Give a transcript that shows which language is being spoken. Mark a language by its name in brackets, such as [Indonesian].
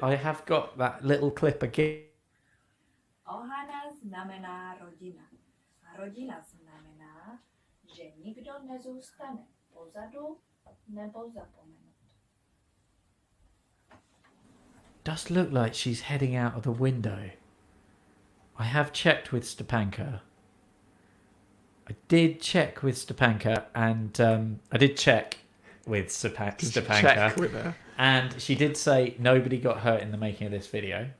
[English] I have got that little clip again. [Czech] Ohana znamená rodina. A rodina znamená, že nikdo nezůstane pozadu nebo zapomenut. [English] Does look like she's heading out of the window. I have checked with Stepanka. I did check with Stepanka, and I did check with Stepanka, Check with her. and she did say nobody got hurt in the making of this video.